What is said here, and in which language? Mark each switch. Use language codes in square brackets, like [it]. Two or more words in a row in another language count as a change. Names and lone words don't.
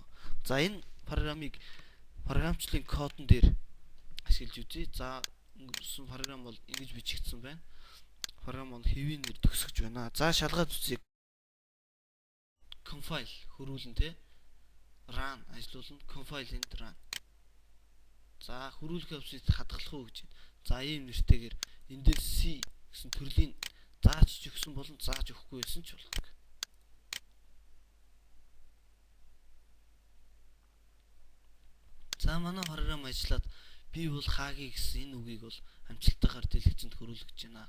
[mn] За энэ програмыг програмчлалын кодон дээр ашиглаж үзье. За өнгөрсөн програм бол ингэж бичигдсэн байна. Програм бол хэвийн нэр төгсгөж байна. За шалгаад үзье. Compile хөрвүүлэн те run ажиллуулна. [en] Compile and run. [mn] За хөрвүүлэх явцыг хадгалах уу гэж байна. За ийм нэртэйгээр эндээс C гэсэн төрлийн зааж ч өгсөн болон зааж өгөхгүй байсан ч болдог. За манай програм ажиллаад би бол хагийн гэсэн энэ үгийг бол амжилттайгаар дэлгэцэнд хөрвүүлж байна.